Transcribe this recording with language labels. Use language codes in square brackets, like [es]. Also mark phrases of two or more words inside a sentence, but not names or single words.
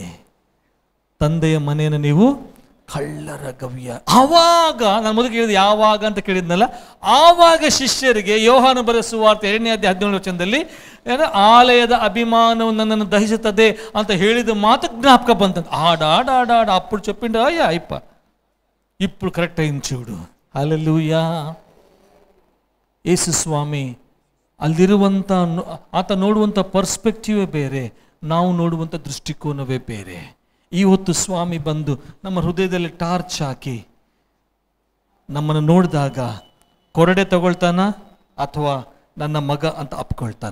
[kn] ತಂದೆಯ ಮನೆಯನ್ನು ನೀವು ಕಳ್ಳರ ಗವಿಯ. ಆವಾಗ ನಾನು ಮೊದಲು ಕೇಳಿದ ಯಾವಾಗ ಅಂತ ಕೇಳಿದ್ನಲ್ಲ, ಆವಾಗ ಶಿಷ್ಯರಿಗೆ ಯೋಹಾನ ಬರೆದ ಸುವಾರ್ತೆ 2ನೇ ಅಧ್ಯಾಯ 17ನೇ ವಚನದಲ್ಲಿ ಆಲಯದ ಅಭಿಮಾನವು ನನ್ನನ್ನು ದಹಿಸುತ್ತದೆ ಅಂತ ಹೇಳಿದ ಮಾತು ಜ್ಞಾಪಕ ಬಂತಂತ. [te] ఆడాడ అప్పుడు చెప్పిండు అయ్యా అయిప ఇప్పుడు కరెక్ట్ అయింది చూడు. హల్లెలూయా. [kn] ಯೇಸು ಸ್ವಾಮಿ ಅಲ್ಲಿರುವಂಥ ಆತ ನೋಡುವಂಥ ಪರ್ಸ್ಪೆಕ್ಟಿವೇ ಬೇರೆ, ನಾವು ನೋಡುವಂಥ ದೃಷ್ಟಿಕೋನವೇ ಬೇರೆ. ಇವತ್ತು ಸ್ವಾಮಿ ಬಂದು ನಮ್ಮ ಹೃದಯದಲ್ಲಿ ಟಾರ್ಚ್ ಹಾಕಿ ನಮ್ಮನ್ನು ನೋಡಿದಾಗ ಕೊರಡೆ ತಗೊಳ್ತಾನ ಅಥವಾ ನನ್ನ ಮಗ ಅಂತ ಅಪ್ಕೊಳ್ತಾನ?